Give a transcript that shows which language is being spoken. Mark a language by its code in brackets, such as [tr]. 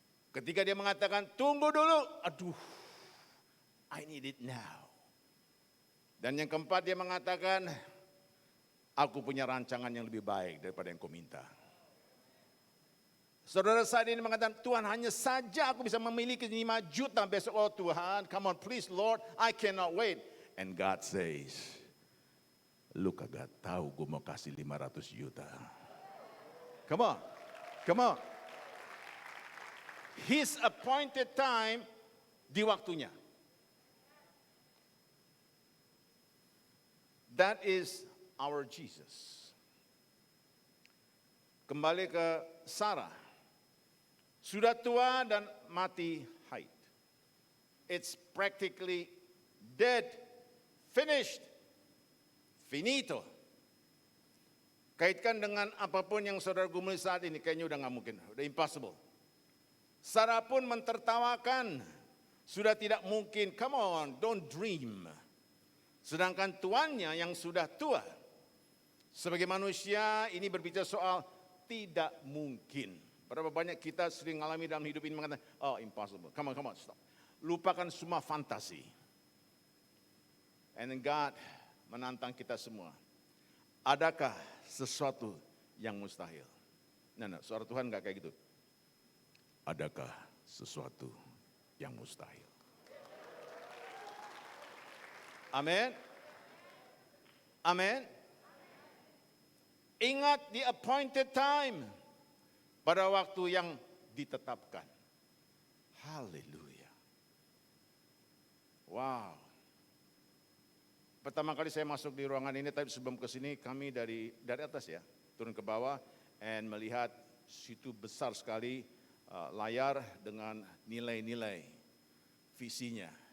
[id] Ketiga dia mengatakan, tunggu dulu, aduh, [en] I need it now. [id] Dan yang keempat dia mengatakan, aku punya rancangan yang lebih baik daripada yang kau minta. Saudara saat ini mengatakan, Tuhan hanya saja aku bisa memiliki 5 juta besok. [en] Oh Tuhan, come on please Lord, I cannot wait. And God says, [id] lu kagak tahu gue mau kasih 500 juta. [en] Come on, come on. His appointed time [id] di waktunya. [en] That is our Jesus. [id] Kembali ke Sarah. Sudah tua dan mati haid. [en] It's practically dead, finished, finito. [id] Kaitkan dengan apapun yang saudara gumuli saat ini, kayaknya udah nggak mungkin, udah impossible. Sarah pun mentertawakan, sudah tidak mungkin, [en] come on, don't dream. [id] Sedangkan tuannya yang sudah tua, sebagai manusia ini berbicara soal tidak mungkin. Berapa banyak kita sering mengalami dalam hidup ini mengatakan, [en] oh impossible, come on, stop. [id] Lupakan semua fantasi. [en] And then God [id] menantang kita semua. Adakah sesuatu yang mustahil? No, suara Tuhan enggak kayak gitu. Adakah sesuatu yang mustahil? Amin. Amin. Ingat [en] the appointed time. [id] Pada waktu yang ditetapkan. Haleluya. Wow. Pertama kali saya masuk di ruangan ini, tapi sebelum ke sini kami dari atas ya, turun ke bawah and melihat situ besar sekali layar dengan nilai-nilai visinya.